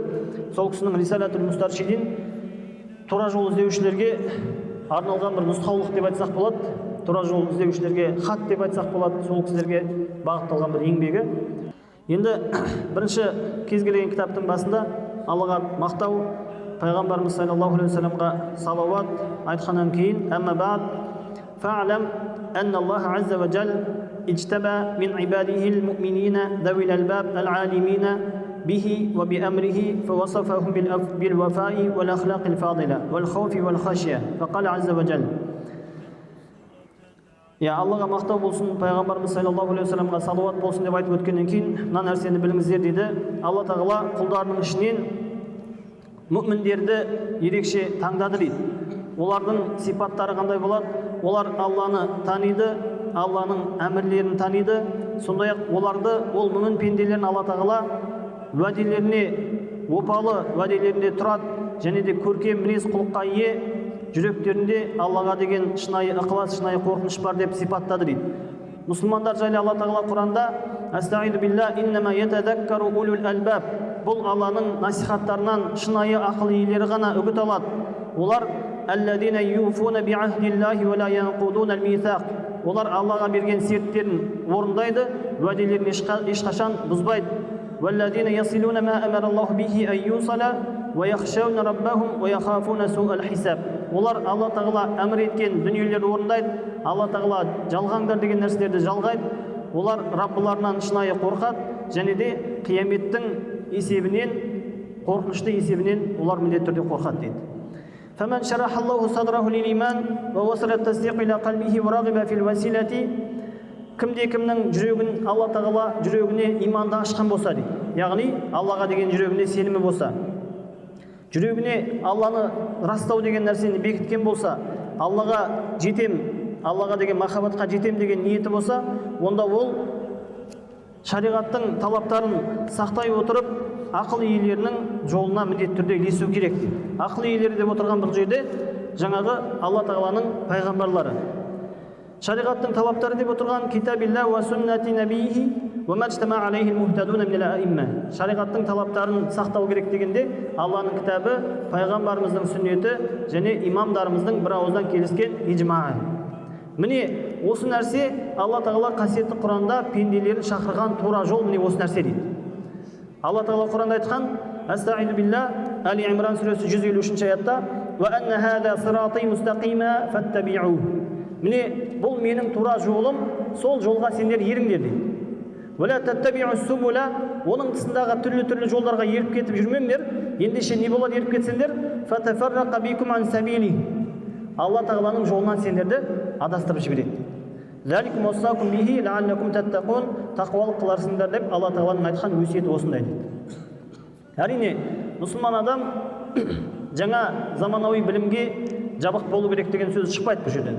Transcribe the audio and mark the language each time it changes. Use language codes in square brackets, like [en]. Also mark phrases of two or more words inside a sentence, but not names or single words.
[kk] Сол кісінің Рисалатул Мустаршидин тура жол іздеушілерге арналған бір нұсқаулық деп айтсақ болады, тура жол іздеушілерге хат деп айтсақ болады, сол кісілерге бағытталған бір еңбегі. Енді бірінші кез келген кітаптың басында Аллаға мақтау, пайғамбарымыз [ar] صلى الله عليه وسلم [kk] салауат айтқаннан кейін, [ar] أما بعد فاعلم أن الله عز وجل اجتبى من عباده المؤمنين ذوي الألباب العالمين به وبأمره فوصفهم بالوفاء والأخلاق الفاضلة والخوف والخشية فقال عز وجل [kk] Аллаға мақтау болсын, пайғамбарымыз [ar] صلى الله عليه وسلم [kk] салауат болсын деп айтып өткеннен кейін, мына нәрсені біліңіздер дейді. Алла тағала құлдарының ішінен мүміндерді ерекше таңдады дейді. Олардың сипаттары қандай болады? Олар Алланы таниды, Алланың әмірлерін таниды. Сондай-ақ оларды, ол мүмін пенделерін Алла тағала уәделеріне опалы, уәделерінде тұрады, және де көркем мінез құлыққа ие, жүректерінде Аллаға деген шынайы ықылас, шынайы қорқыныш бар деп сипаттады дейді. Мұсылмандар жайлы Алла тағала Құранда [ar] أستعيذ بالله إنما يتذكر أولو الألباب. [kk] Бұл Алланың насихаттарынан шынайы ақыл иелері ғана үгіт алады. [ar] Олар الذين يوفون بعهد الله ولا ينقضون الميثاق. [kk] Олар Аллаға берген серттерін орындайды, уәделерін ешқашан бұзбайды. [ar] والذين يصلون ما أمر الله به أن يوصل ويخشون ربهم ويخافون سوء الحساب. [kk] Олар Алла тағала әмір еткен дүниелерді орындайды, Алла тағала жалғаңдар деген нәрселерді жалғайды. Олар Раббыларынан шынайы қорқады, және де қияметтің есебінен, қорқынышты есебінен олар міндетті түрде қорқады дейді. [ar] فمن شرح الله صدره للإيمان ووصل التصديق إلى قلبه ورغب في الوسيلة. [kk] Кімде-кімнің жүрегін Алла тағала жүрегіне иманды ашқан болса дейді. Яғни Аллаға деген жүрегіне сенімі болса, жүрегіне Алланы растау деген нәрсені бекіткен болса, Аллаға жетем, Аллаға деген махаббатқа жетем деген ниеті болса, онда ол шариғаттың талаптарын сақтай отырып, ақыл иелерінің жолына міндетті түрде ілесу керек. Ақыл иелері деп отырған бұл жерде жаңағы Алла тағаланың пайғамбарлары. Шариғаттың талаптары деп отырған [ar] كتاب الله وسنة نبيه وما اجتمع عليه المهتدون من الأئمة. [kk] Шариғаттың талаптарын сақтау керек дегенде Алланың кітабы, пайғамбарымыздың сүннеті және имамдарымыздың бір ауыздан келіскен иджмаы. Міне осы нәрсе Алла тағала қасиетті Құранда пенделерін шақырған тура жол, міне осы нәрсе дейді. Алла тағала Құранда айтқан [ar] أستعيذ بالله, [kk] Али Имран сүресі 153 аятта [ar] وأن هذا صراطي مستقيما فاتبعوه. [kk] Міне бұл менің тура жолым, сол жолға сендер еріңдер дейді. [ar] ولا تتبعوا السبل, [kk] оның тысындағы түрлі жолдарға еріп кетіп жүрмеңдер. Ендеше не болады еріп кетсеңдер? [ar] فتفرق بكم عن سبيله. [kk] Алла тағаланың жолынан сендерді адастырып жібереді. [ar] ذلكم وصاكم به لعلكم تتقون. [kk] Тақуалық қыларсыңдар деп Алла тағаланың айтқан өсиеті осындай дейді. Әрине, мұсылман адам жаңа заманауи білімге жабық болу керек деген сөз шықпайды бұл жерден.